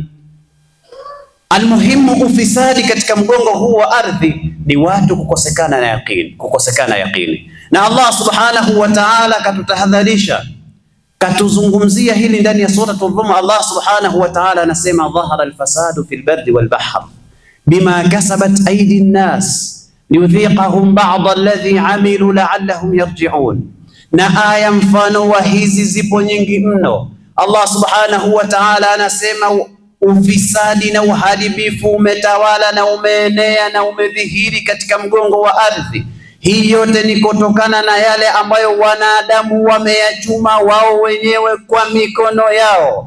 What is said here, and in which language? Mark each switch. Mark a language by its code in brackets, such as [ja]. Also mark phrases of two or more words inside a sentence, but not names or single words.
[sw] Almuhimu, ufisadi katika mgongo huu wa ardhi ni watu kukosekana na yaqini. Na Allah [ar] سبحانه وتعالى [sw] katutahadharisha, katuzungumzia hili ndani ya sura Ar-Rum. [ar] الله سبحانه وتعالى anasema, ظهر الفساد في البر والبحر بما كسبت أيدي الناس ليذيقهم بعض الذي عملوا لعلهم يرجعون. [sw] Na aya mfano wa hizi zipo nyingi mno. [ar] الله سبحانه وتعالى [sw] anasema ufisadi na uharibifu umetawala na umeenea na umedhihiri katika mgongo wa ardhi. Hii yote ni kutokana na yale ambayo wanadamu wameyachuma wao wenyewe kwa mikono yao.